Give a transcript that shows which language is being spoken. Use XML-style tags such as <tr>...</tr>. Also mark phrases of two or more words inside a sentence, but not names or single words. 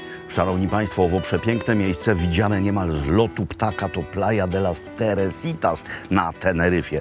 <pl>Szanowni Państwo, owo przepiękne miejsce, widziane niemal z lotu ptaka, to Playa de las Teresitas na Teneryfie.</pl>